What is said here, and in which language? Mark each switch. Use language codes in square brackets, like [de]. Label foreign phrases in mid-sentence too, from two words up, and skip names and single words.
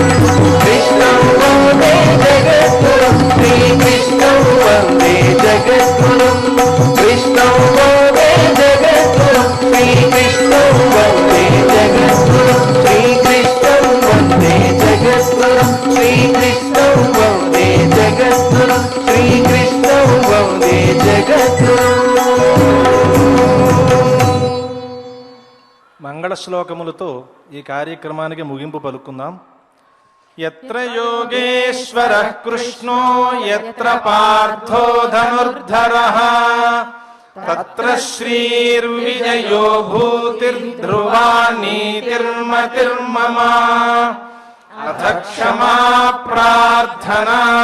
[sa] कृष्णं वन्दे जगद्गुरुं श्री कृष्णं वन्दे जगद्गुरुं कृष्णं वन्दे जगद्गुरुं श्री कृष्णं वन्दे जगद्गुरुं श्री कृष्णं वन्दे जगद्गुरुं श्री कृष्णं वन्दे जगद्गुरुं श्री कृष्णं वन्दे जगद्गुरुं [te] మంగళ శ్లోకములతో ఈ కార్యక్రమానికి ముగింపు పలుకుందాం. [sa] यत्र योगेश्वरः कृष्णो यत्र पार्थो धनुर्धरः तत्र श्रीर्विजयो भूतिर्ध्रुवा नीतिर्मतिर्मम अथ क्षमा प्रार्थना